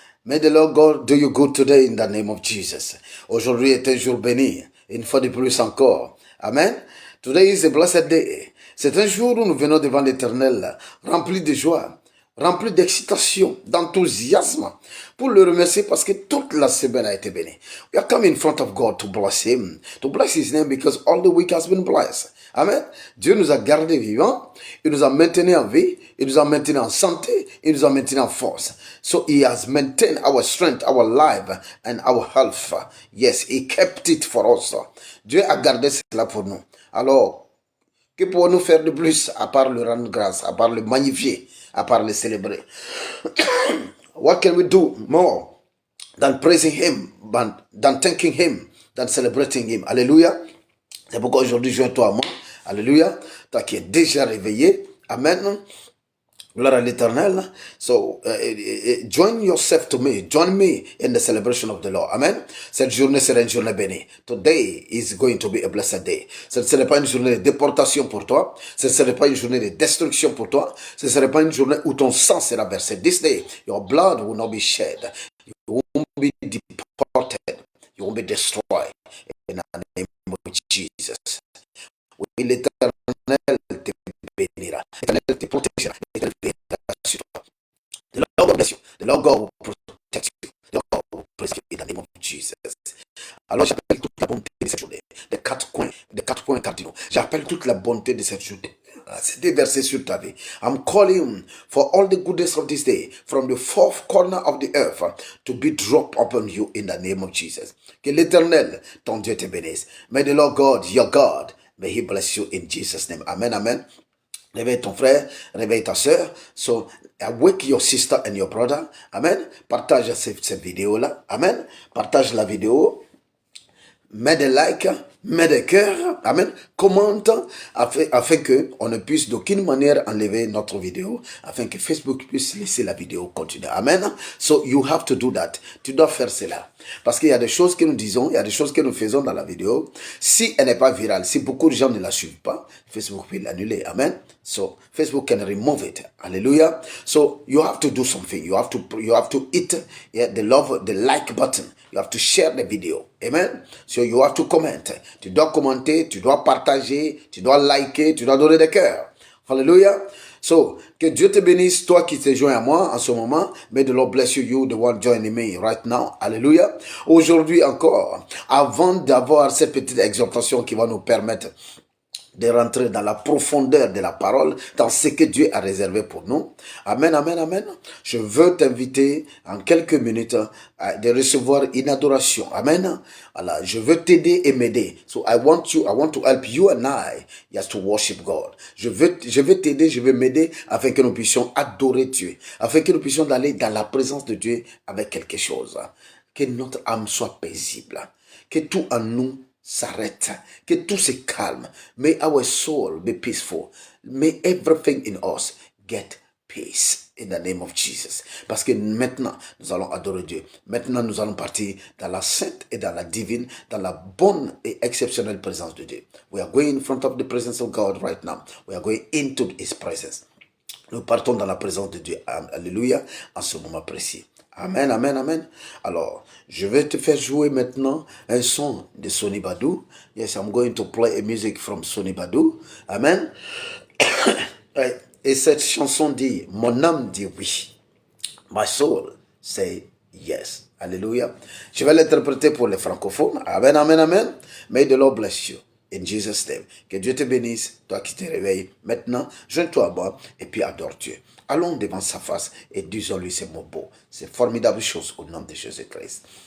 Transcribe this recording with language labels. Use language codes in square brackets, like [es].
[en] May the Lord God do you good today in the name of Jesus. [fr] Aujourd'hui est un jour béni. Une fois de plus encore. Amen. [en] Today is a blessed day. [fr] C'est un jour où nous venons devant l'Éternel, rempli de joie, rempli d'excitation, d'enthousiasme, pour le remercier parce que toute la semaine a été bénie. [en] We are coming in front of God to bless Him, to bless His name because all the week has been blessed. Amen. [fr] Dieu nous a gardés vivants, il nous a maintenus en vie, il nous a maintenus en santé, il nous a maintenus en force. [en] So He has maintained our strength, our life and our health. Yes, He kept it for us. [fr] Dieu a gardé cela pour nous. Alors, que pouvons-nous faire de plus à part le rendre grâce, à part le magnifier, à part le célébrer? [en] What can we do more than praising Him, than thanking Him, than celebrating Him? Alléluia. [fr] C'est pourquoi aujourd'hui, joins-toi à moi. Alléluia. Toi qui es déjà réveillé. [en] Amen. [fr] Gloire à l'Éternel. [en] So, join yourself to me. Join me in the celebration of the Lord. Amen. [fr] Cette journée sera une journée bénie. [en] Today is going to be a blessed day. [fr] Ce ne serait pas une journée de déportation pour toi. Ce ne serait pas une journée de destruction pour toi. Ce ne serait pas une journée où ton sang sera versé. [en] This day, your blood will not be shed. You won't be deported. You won't be destroyed. In the name of Jesus. [fr] Oui, l'Éternel te bénira. L'Éternel te protégera. L'Éternel veillera sur toi. [en] The Lord will bless you. The Lord God will protect you. The Lord God will bless you in the name of Jesus. [fr] Alors j'appelle toute la bonté de cette journée. Des quatre points cardinaux. J'appelle toute la bonté de cette journée. C'est déversé sur ta vie. [en] I'm calling for all the goodness of this day from the fourth corner of the earth to be dropped upon you in the name of Jesus. [fr] Que l'Éternel, ton Dieu, te bénisse. [en] May the Lord God, your God, may He bless you in Jesus' name. Amen, amen. [fr] Réveille ton frère, réveille ta soeur. [en] So, wake your sister and your brother. [fr] Amen. Partage cette vidéo-là. Amen. Partage la vidéo. Mets des likes, mets des cœurs, amen, commente, afin que on ne puisse d'aucune manière enlever notre vidéo, afin que Facebook puisse laisser la vidéo continuer. Amen. [en] So you have to do that. [fr] Tu dois faire cela. Parce qu'il y a des choses que nous disons, il y a des choses que nous faisons dans la vidéo. Si elle n'est pas virale, si beaucoup de gens ne la suivent pas, Facebook peut l'annuler. Amen. [en] So Facebook can remove it. Hallelujah. So you have to do something. You have to hit the like button. You have to share the video. [fr] Amen. [en] So you have to comment. [fr] Tu dois commenter, tu dois partager, tu dois liker, tu dois donner des cœurs. Hallelujah. So, que Dieu te bénisse, toi qui te joins à moi en ce moment. [en] May the Lord bless you, you, the one joining me right now. Hallelujah. [fr] Aujourd'hui encore, avant d'avoir cette petite exhortation qui va nous permettre de rentrer dans la profondeur de la parole, dans ce que Dieu a réservé pour nous. Amen, amen, amen. Je veux t'inviter en quelques minutes de recevoir une adoration. Amen. Alors, je veux t'aider et m'aider. [en] So I want to help you and I just to worship God. [fr] Je veux t'aider, je veux m'aider afin que nous puissions adorer Dieu, afin que nous puissions aller dans la présence de Dieu avec quelque chose. Que notre âme soit paisible, que tout en nous s'arrête, que tout se calme. [en] May our soul be peaceful. May everything in us get peace in the name of Jesus. [fr] Parce que maintenant, nous allons adorer Dieu. Maintenant, nous allons partir dans la sainte et dans la divine, dans la bonne et exceptionnelle présence de Dieu. [en] We are going in front of the presence of God right now. We are going into His presence. [fr] Nous partons dans la présence de Dieu. Alléluia, en ce moment précis. Amen, amen, amen. Alors, je vais te faire jouer maintenant un son de Sonny Badou. [en] Yes, I'm going to play a music from Sonny Badou. Amen. [fr] Et cette chanson dit, mon âme dit oui. [en] My soul say yes. [fr] Alléluia. Je vais l'interpréter pour les francophones. [en] Amen, amen, amen. May the Lord bless you. In Jesus' name. [fr] Que Dieu te bénisse, toi qui te réveilles. Maintenant, joins-toi à moi et puis adore Dieu. Allons devant sa face et disons-lui ces mots beaux, ces formidables choses au nom de Jésus-Christ.